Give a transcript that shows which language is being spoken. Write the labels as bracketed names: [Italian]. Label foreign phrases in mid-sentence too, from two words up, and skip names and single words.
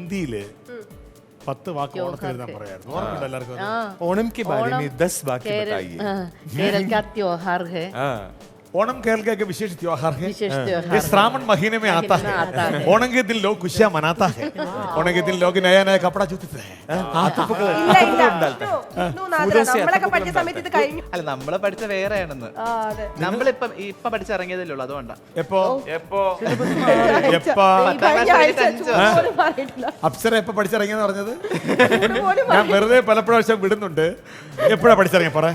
[Malayalam] ഹിന്ദിയില് 10 വാക്ക് ഓണത്തിന് എഴുതാൻ പറയായിരുന്നു. ഓർമ്മയുണ്ടോ എല്ലാവർക്കും? [Hindi] ओणम के बारे में 10 वाक्य बताइए. केरल का त्योहार है. ओणम केरल का एक विशेष त्योहार है. विशेष त्योहार ये श्रावण महीने में आता है. ओणम के दिन लोग खुशियां मनाता है. ओणम के दिन लोग नया नया कपड़ा चुथते हैं. [Malayalam] അല്ല നമ്മളെ പഠിച്ച വേറെയാണെന്ന്. നമ്മളിപ്പം ഇപ്പൊ പഠിച്ചിറങ്ങിയതല്ലേ ഉള്ളൂ, അതുകൊണ്ടാ. അപ്സര എപ്പോ പഠിച്ചിറങ്ങിയെന്ന് പറഞ്ഞത്? ഞാൻ വെറുതെ പല പ്രാവശ്യം വിടുന്നുണ്ട്. എപ്പോഴാ പഠിച്ചിറങ്ങിയ പറ?